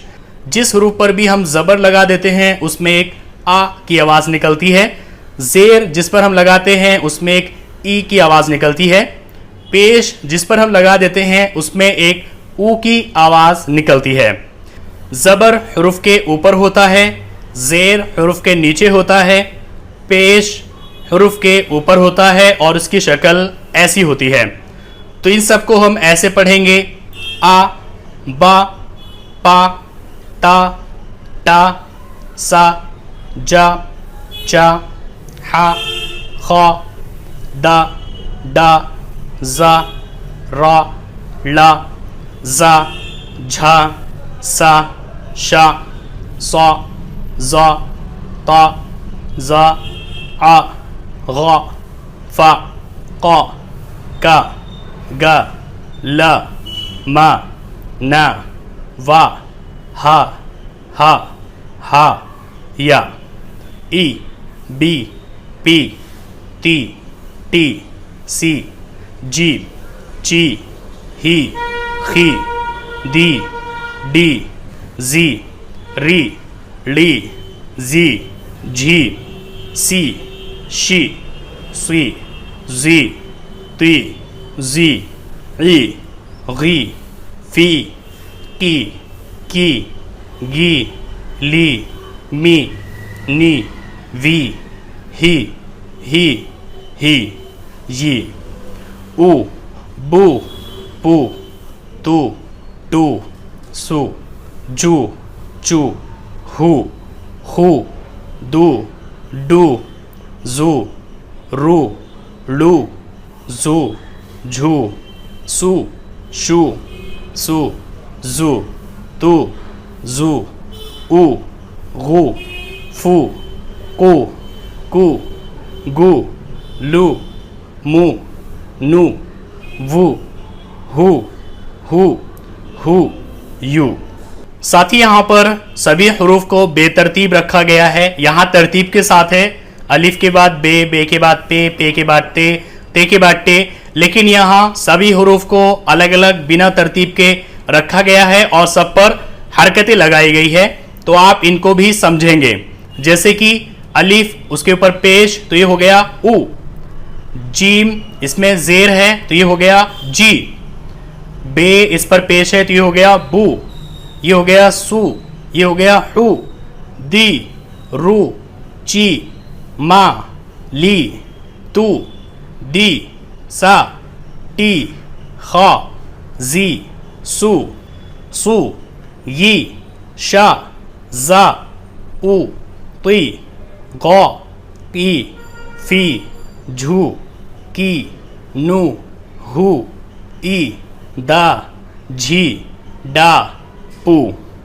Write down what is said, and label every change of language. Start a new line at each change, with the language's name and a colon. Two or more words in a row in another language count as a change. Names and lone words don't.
Hindi: जिस हरूफ पर भी हम ज़बर लगा देते हैं उसमें एक आ की आवाज़ निकलती है, ज़ेर जिस पर हम लगाते हैं उसमें एक ई की आवाज़ निकलती है, पेश जिस पर हम लगा देते हैं उसमें एक ऊ की आवाज़ निकलती है। ज़बर हरूफ के ऊपर होता है, ज़ेर हरूफ के नीचे होता है, पेश हरूफ के ऊपर होता है और उसकी शक्ल ऐसी होती है। तो इन सब को हम ऐसे पढ़ेंगे आ, बा, पा, ता, टा, सा, जा, चा, हा, खा, दा, डा, जा, रा, ला, जा, झा, सा, शा, सा, जा, ता, जा, आ, गा, फा, qa, का, गा, ला, मा, ना, वा, हा, या, ई, बी, पी, ती, टी, सी, जी, ची, ही, खी, दी, डी, जी, री, ली, जी, झी, सी, शी, सी, जी, ती, जी, ई, गी, फी, की, गी, ली, मी, नी, वी, ही, ये, ऊ, बू, पू, तू, टू, सू, जू, चू, हु, दू, डू, जू, रू, लू, जू, झू, सू, शू, सू, जू, तू, जू, ऊ, गू, फू, कू, गू, लू, मू, नू, वू, हु, यू। साथ ही यहाँ पर सभी हरूफ को बेतरतीब रखा गया है। यहाँ तरतीब के साथ है, अलिफ के बाद बे के बाद पे के बाद ते के बाद टे, लेकिन यहाँ सभी हरूफ को अलग अलग बिना तरतीब के रखा गया है और सब पर हरकतें लगाई गई है। तो आप इनको भी समझेंगे। जैसे कि अलिफ उसके ऊपर पेश तो ये हो गया उ, जीम इसमें जेर है तो ये हो गया जी, बे इस पर पेश है तो ये हो गया बू, ये हो गया सू, ये हो गया हु, दी, रू, ची, मा, ली, तू, दी, सा, टी, खा, जी, सू, यी, शा, जा, उ, ती, गौ, की, फी, झू, की, नू, हु, ई, दा, झी, डा, पू।